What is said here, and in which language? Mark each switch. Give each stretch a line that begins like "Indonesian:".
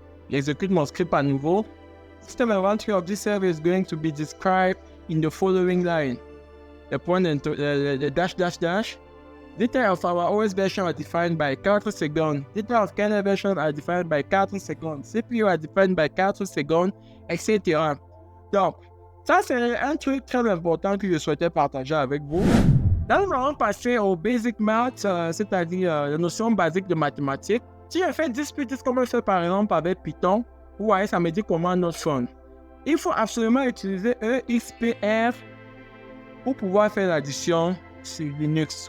French: J'exécute mon script à nouveau.
English: System inventory of this server is going to be described in the following line. The dash dash dash. Data of our OS version are defined by 4 secondes. Data of kernel version are defined by 4 secondes. CPU are defined by 4 secondes, etc.
French: Donc, ça c'est un truc très important que je souhaitais partager avec vous. Là, nous allons passer au basic math, c'est-à-dire la notion basique de mathématiques. Si je fais 10 plus 10 comme on fait par exemple avec Python, vous voyez, ça me dit comment notre font. Il faut absolument utiliser EXPR pour pouvoir faire l'addition sur Linux.